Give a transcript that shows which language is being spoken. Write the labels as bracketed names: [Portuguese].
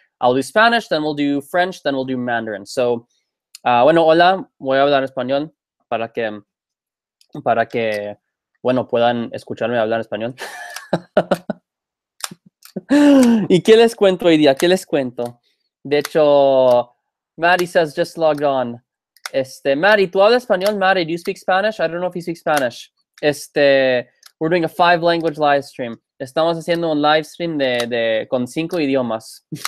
[English] I'll do Spanish, then we'll do French, then we'll do Mandarin. [Spanish] So, bueno, hola, voy a hablar español para que, bueno, puedan escucharme hablar español. ¿Y qué les cuento hoy día? ¿Qué les cuento? De hecho, [English] Maddie says just logged on. [Spanish] Maddie, ¿tú hablas español? [English] Maddie, do you speak Spanish? I don't know if you speak Spanish. We're doing a 5-language live stream. [Spanish] Estamos haciendo un live stream con 5 idiomas.